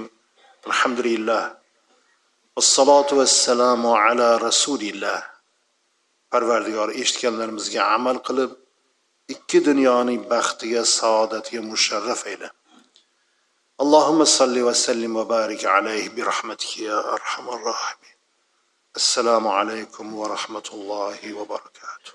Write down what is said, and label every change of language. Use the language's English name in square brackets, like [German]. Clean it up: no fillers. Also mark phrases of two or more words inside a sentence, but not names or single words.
[Arabic] Alhamdulillah. والصلاة والسلام على رسول الله. [Uzbek] Parvardigor eshitganlarimizga amal qilib, ikki dunyoning baxtiga, saodatiga musharraf ayla. [Arabic] اللهم صل وسلم وبارك عليه برحمتك يا أرحم الراحمين. السلام عليكم ورحمة الله وبركاته.